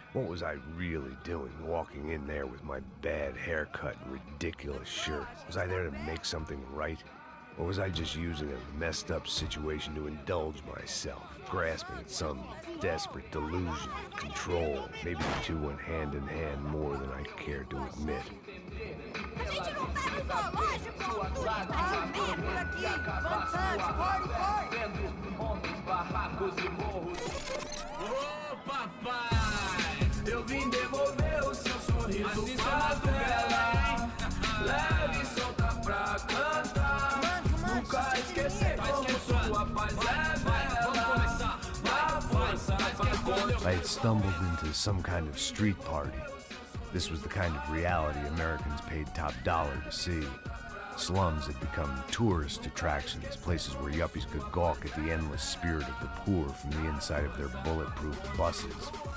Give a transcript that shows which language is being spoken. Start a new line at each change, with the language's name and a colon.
English: What was I really doing, walking in there with my bad haircut and ridiculous shirt? Was I there to make something right? Or was I just using a messed up situation to indulge myself, grasping at some desperate delusion of control? Maybe the two went hand in hand more than I cared to admit.
Portuguese: A gente não tá no zoológico! Tudo tá bem por aqui! Vamos antes,
English: party, party!
Portuguese: Ô, papai! Eu vim devolver o seu sorriso favela, hein? Leve e solta pra cantar. Nunca esquecer como sua paz é bela. Na força pra
English: I had stumbled into some kind of street party. This was the kind of reality Americans paid top dollar to see. Slums had become tourist attractions, places where yuppies could gawk at the endless spirit of the poor from the inside of their bulletproof buses.